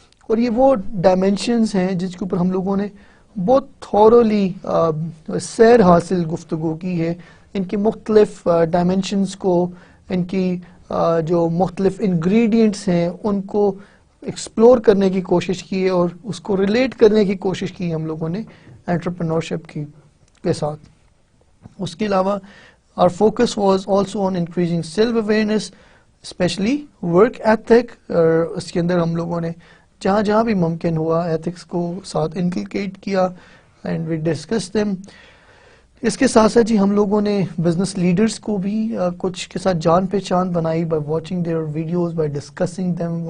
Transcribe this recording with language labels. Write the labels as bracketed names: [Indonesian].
[Urdu] اور یہ وہ ڈائمینشنز ہیں جس کے اوپر ہم لوگوں نے بہت تھورولی سیر حاصل گفتگو کی ہے. ان کی مختلف ڈائمینشنز کو، ان کی جو مختلف انگریڈینٹس ہیں ان کو ایکسپلور کرنے کی کوشش کی ہے اور اس کو ریلیٹ کرنے کی کوشش کی ہم لوگوں نے انٹرپرینورشپ کے ساتھ. اس کے علاوہ [English] our focus was also on increasing self awareness, especially work ethic. [Urdu] اس کے اندر ہم لوگوں نے جہاں جہاں بھی ممکن ہوا ایتھکس کو ساتھ انکلکیٹ کیا [English] and we discussed them. [Urdu] اس کے ساتھ ساتھ جی ہم لوگوں نے بزنس لیڈرز کو بھی کچھ کے ساتھ جان پہچان بنائی [English] by watching their videos, by discussing them.